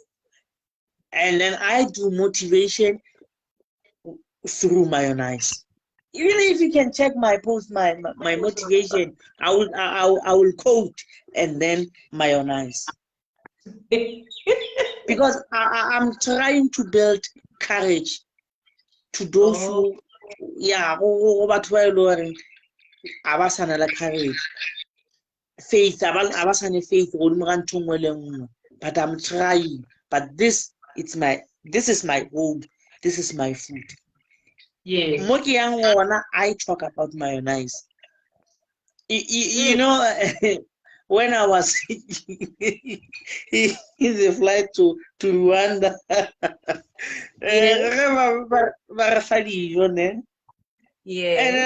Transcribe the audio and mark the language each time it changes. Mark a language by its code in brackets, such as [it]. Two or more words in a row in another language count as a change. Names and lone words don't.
[en] And then I do motivation through mayonnaise. Even if you can check my post, my motivation, I will quote and then mayonnaise, because I'm trying to build courage to those Oh, who, [nso] go batho ba e le goreng a ba sana le [en] courage, faith, [nso] a ba sane faith godimo ga ntho nngwe le nngwe. [en] But I'm trying. But this is my home. This is my food. yes. [nso] Mo ke yang gona, [en] I talk about mayonnaise. You know, when I was in the flight to Rwanda, Yes. and then